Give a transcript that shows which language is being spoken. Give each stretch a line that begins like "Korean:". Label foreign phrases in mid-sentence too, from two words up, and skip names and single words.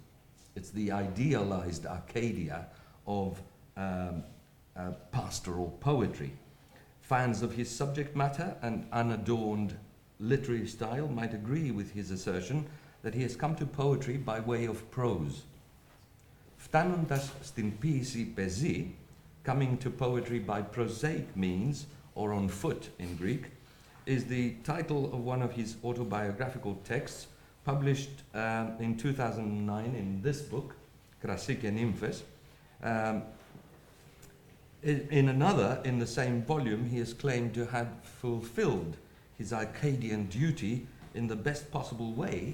English: It's the idealized Arcadia of pastoral poetry. Fans of his subject matter and unadorned literary style might agree with his assertion that he has come to poetry by way of prose. Φτάνοντας στην ποίηση πεζή, coming to poetry by prosaic means, or on foot in Greek, is the title of one of his autobiographical texts, published in 2009 in this book, Κρασί και Νύμφες. In another, in the same volume, he is claimed to have fulfilled his Arcadian duty in the best possible way.